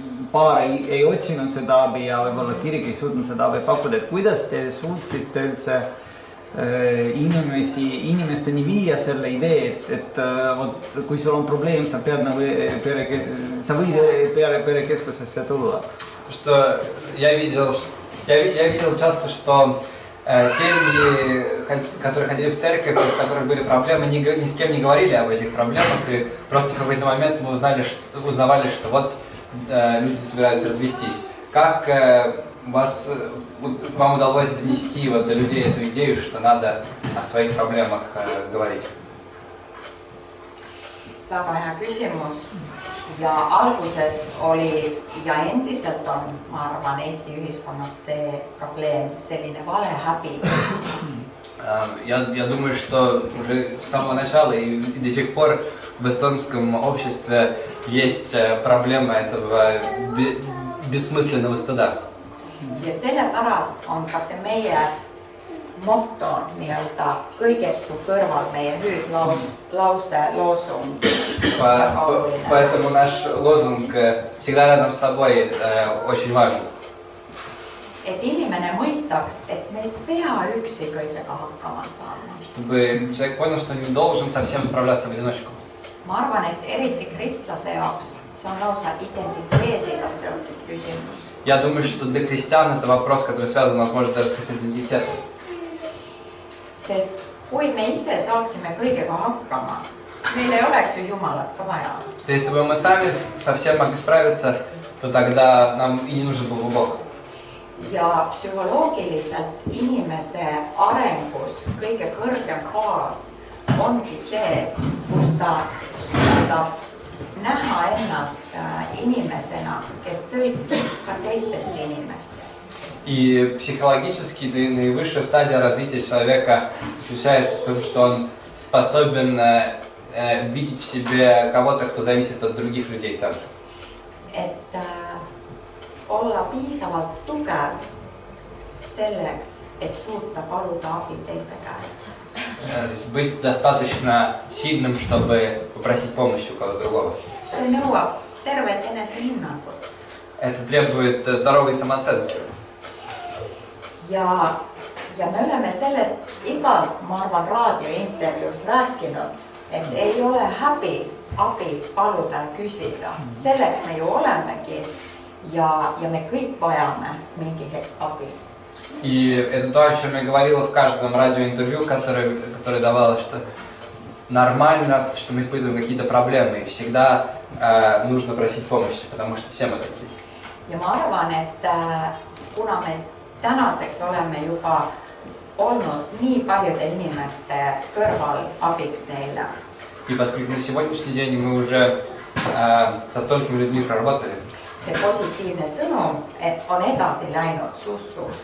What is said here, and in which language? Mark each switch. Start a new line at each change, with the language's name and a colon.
Estonian: paar ei otsinud seda abi ja võib-olla kirik ei suutnud seda abi pakkuda, et kuidas te suutsite üldse inimesteni viia selle idee, et vot kui sul on probleem, sa pead nagu sa võid perekeskusesse tulla.
Russian: Потому что я видел часто, что семьи, которые ходили в церковь, у которых были проблемы, ни с кем не говорили об этих проблемах, и просто в какой-то момент мы узнавали, что вот люди собираются развестись. Как вам удалось донести вот до людей эту идею, что надо о своих проблемах говорить?
Estonian: Väga hea küsimus. Ja alguses oli ja endiselt on, ma arvan, Eesti ühiskonnas see probleem, selline vale häbi.
Russian: Я думаю, что уже с самого начала и до сих пор в эстонском обществе есть проблема этого бессмысленного стыда.
Estonian: Ja sellepärast on ka see meie motto nii-öelda kõigest su kõrval, meie hüüdlause, loosung.
Russian: Поэтому наш лозунг «Всегда рядом с тобой» очень важен.
Estonian: Et inimene mõistaks, et me ei pea üksi kõigega hakkama saama.
Russian: Чтобы человек понял, что не должен совсем справляться в одиночку.
Estonian: Ma arvan, et eriti kristlase jaoks see on lausa identiteediga seotud küsimus.
Russian: Я думаю, что для христиан это вопрос, который связан, возможно, даже с их идентитетом.
Estonian: Sest kui me ise saaksime kõigega hakkama, meil ei oleks ju Jumalat ka vaja.
Russian: Что если бы мы сами совсем могли справиться, то тогда нам и не нужен был бы Бог.
Estonian: Ja psühholoogiliselt inimese arengus kõige kõrgem faas ongi see, kus ta suudab näha ennast inimesena, kes sõltub ka teistest inimestest.
Russian: И психологически наивысшая стадия развития человека заключается в том, что он способен видеть в себе кого-то, кто зависит от других людей также.
Estonian: Et olla piisavalt tugev selleks, et suuta paluda abi teise käest.
Russian: Быть достаточно сильным, чтобы попросить помощи у кого-то другого.
Estonian: See nõuab tervet enesehinnangut.
Russian: Это требует здоровой самооценки.
Estonian: Ja me oleme sellest igas, ma arvan, raadiointervjuus rääkinud, et ei ole häbi abi paluda ja küsida. Selleks me ju olemegi ja me kõik vajame mingi hetk abi.
Russian: И это то, о чем я говорила в каждом радиоинтервью, которое давала, что нормально, что мы испытываем какие-то проблемы, и всегда нужно просить помощи, потому что все мы такие.
Estonian: ja ma arvan, et kuna me tänaseks oleme juba olnud nii paljude inimeste kõrval abiks neile.
Russian: И поскольку на сегодняшний день мы уже со столькими людьми проработали.
Estonian: See positiivne sõnum on edasi läinud suus.